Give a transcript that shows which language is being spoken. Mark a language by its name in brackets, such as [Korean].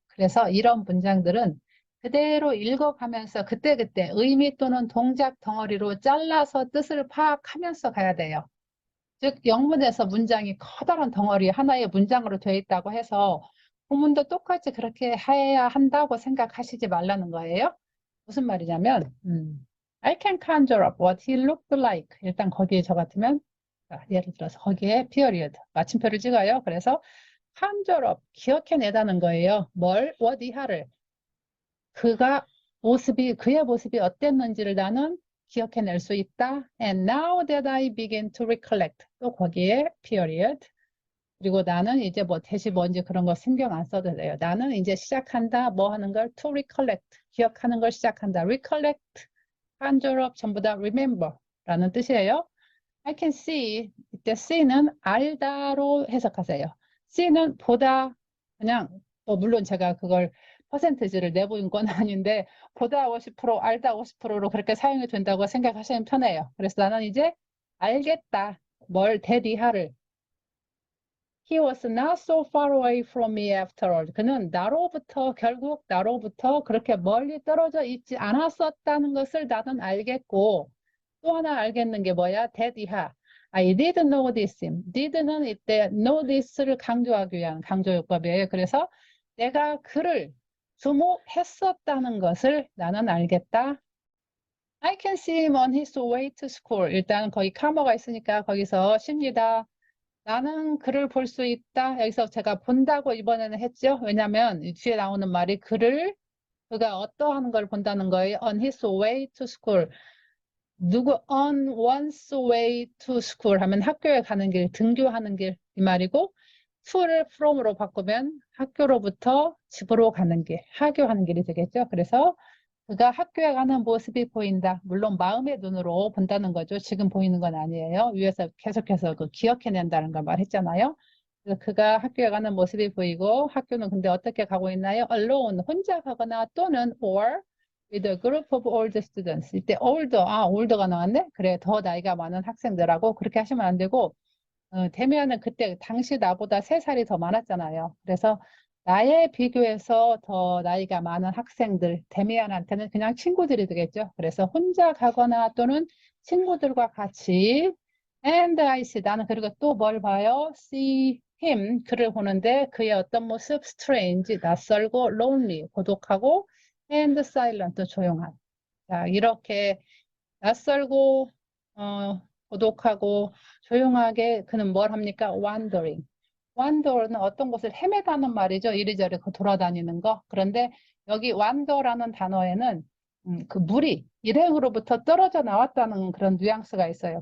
[Korean] 그래서 이런 문장들은 그대로 읽어가면서 그때그때 의미 또는 동작 덩어리로 잘라서 뜻을 파악하면서 가야 돼요. 즉 영문에서 문장이 커다란 덩어리 하나의 문장으로 되어 있다고 해서 본문도 똑같이 그렇게 해야 한다고 생각하시지 말라는 거예요. 무슨 말이냐면 [English] I can conjure up what he looked like. [Korean] 일단 거기에 저 같으면 예를 들어서 거기에 period 마침표를 찍어요. 그래서 conjure up 기억해내다는 거예요. 뭘? what 이하를 그의 모습이 어땠는지를 나는 기억해낼 수 있다. [English] And now that I begin to recollect. [Korean] 또 거기에 period. 그리고 나는 이제 뭐 대시 뭔지 그런 거 신경 안 써도 돼요. 나는 이제 시작한다. 뭐 하는 걸 [English] to recollect. [Korean] 기억하는 걸 시작한다. recollect, conjure up 전부 다 remember 라는 뜻이에요. [English] I can see. [Korean] 이때 see는 알다로 해석하세요. see는 보다 그냥 물론 제가 그걸 퍼센티지를 내보인 건 아닌데 보다 50% 알다 50%로 그렇게 사용이 된다고 생각하시면 편해요. 그래서 나는 이제 알겠다. 뭘 대리하를 [English] He was not so far away from me after all. [Korean] 그는 결국 나로부터 그렇게 멀리 떨어져 있지 않았었다는 것을 나는 알겠고 또 하나 알겠는 게 뭐야? [English] that 이하. I did know this. [Korean] did는 이때 know this를 강조하기 위한 강조요법이에요. 그래서 내가 그를 주목했었다는 것을 나는 알겠다. [English] I can see him on his way to school. [Korean] 일단 거기 카머가 있으니까 거기서 쉽니다. 나는 그를 볼 수 있다. 여기서 제가 본다고 이번에는 했죠. 왜냐하면 뒤에 나오는 말이 그가 어떠한 걸 본다는 거예요. [English] On his way to school. [Korean] on one's way to school 하면 학교에 가는 길, 등교하는 길 이 말이고 to를 from으로 바꾸면 학교로부터 집으로 가는 길, 하교하는 길이 되겠죠. 그래서 그가 학교에 가는 모습이 보인다. 물론 마음의 눈으로 본다는 거죠. 지금 보이는 건 아니에요. 위에서 계속해서 그 기억해낸다는 걸 말했잖아요. 그래서 그가 학교에 가는 모습이 보이고 학교는 근데 어떻게 가고 있나요? [English] alone, [Korean] 혼자 가거나 또는 [English] or with a group of old students. [Korean] 이때 older가 나왔네? 그래, 더 나이가 많은 학생들하고 그렇게 하시면 안 되고 데미안은 그때 당시 나보다 3살이 더 많았잖아요. 그래서 나에 비교해서 더 나이가 많은 학생들, 데미안한테는 그냥 친구들이 되겠죠. 그래서 혼자 가거나 또는 친구들과 같이 [English] and I see, [Korean] 나는 그리고 또 뭘 봐요? see him, 그를 보는데 그의 어떤 모습? [English] strange, [Korean] 낯설고 [English] lonely, [Korean] 고독하고 [English] and silent, [Korean] 조용한. 자, 이렇게 낯설고 고독하고 조용하게 그는 뭘 합니까? [English] wandering. [Korean] wander는 어떤 곳을 헤매다는 말이죠. 이리저리 돌아다니는 거. 그런데 여기 wander라는 단어에는 그 무리, 일행으로부터 떨어져 나왔다는 그런 뉘앙스가 있어요.